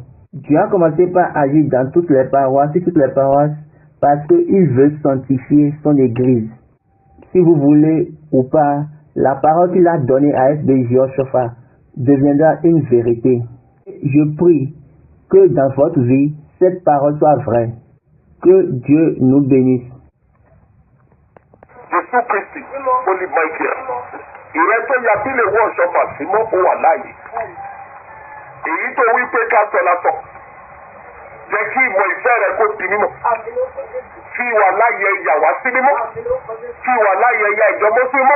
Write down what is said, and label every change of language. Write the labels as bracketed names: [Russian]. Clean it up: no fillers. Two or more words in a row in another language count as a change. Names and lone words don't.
[French] Dieu a commencé par agir dans toutes les paroisses, parce qu'il veut sanctifier son église. Si vous voulez ou pas, la parole qu'il a donnée à SBJ Oshofa deviendra une vérité. Je prie que dans votre vie, cette parole soit vraie. Que Dieu nous bénisse. [Yoruba] Jésù Kristi Holy Michael ìrẹ́ tó ya bí lè wọ́ ọ̀ṣọ́fà sí mọ́ ó wà láàyè èyí tó wí pé ká sọ lásọ jẹ́ kí ìmọ̀ ìfẹ́ rẹ kó di mímọ́ fi wà láàyè ẹ̀yà wá sí mímọ́ fi wà láàyè ẹ̀yà ìjọmọ́ sí mímọ́